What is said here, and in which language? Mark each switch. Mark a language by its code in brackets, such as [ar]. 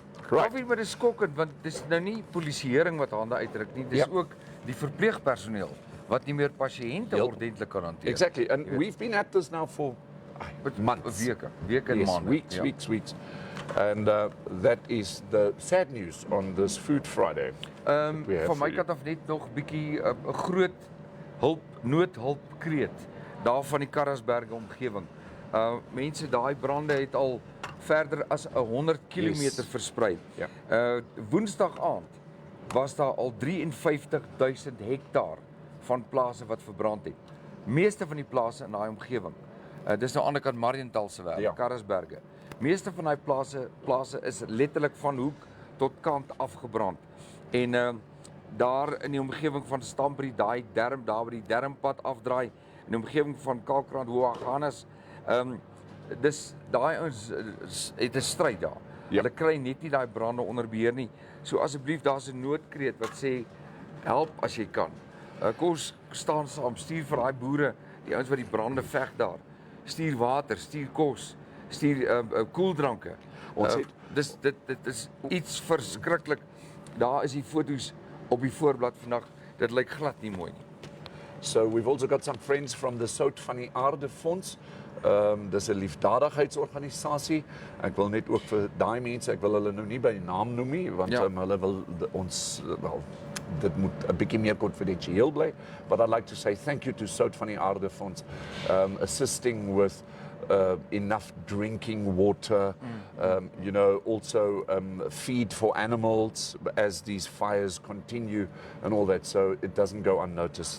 [af] Kaufee, maar dis skokkend want dis nou nie polisieering wat hande uitdruk nie, dis ook die verpleegpersoneel wat nie meer pasiënte ordentlik kan hanteer. [en] Exactly, and we've been at this now for months. [af] Weke en maande. [en] Weeks. And that is the sad news on this Food Friday. [af] Van my kant af net nog bietjie 'n groot noodhulpkreet daar van die Karasberge omgewing. Mense, daai brande het al verder as 100 km versprei. Woensdag aand was daar al 53,000 hektaar van plase wat verbrand het. Meeste van die plase in daai omgewing. Dis nou aan die ander kant Mariental se wêreld, Karasberge. Meeste van daai plase is letterlik van hoek tot kant afgebrand. En daar in die omgewing van Stamprie, daai derm daar by die dermpad afdraai, in die omgewing van Kalkrand, Hoaganas, dis daai ons het 'n stryd daar. Hulle kry net nie daai brande onder beheer nie. So asseblief, daar's 'n noodkreet wat sê help as jy kan. Kom ons staan saam, stuur vir daai boere, die ouens wat die brande veg daar. Stuur water, stuur kos, stuur koeldranke. Dit is iets verskriklik. Daar is die foto's op die voorblad vandag. Dit lyk glad nie mooi nie. [en] So we've also got some friends from the Sout van die Aarde Fonds. [af] Dis 'n liefdadigheidsorganisasie. Ek wil net ook vir daai mense, ek wil hulle nou nie by naam noem nie, want hulle wil ons dit moet 'n bietjie meer konfidensieel bly. [en] But I'd like to say thank you to Sout van die Aarde Fonds, assisting with enough drinking water, also feed for animals as these fires continue and all that. So it doesn't go unnoticed.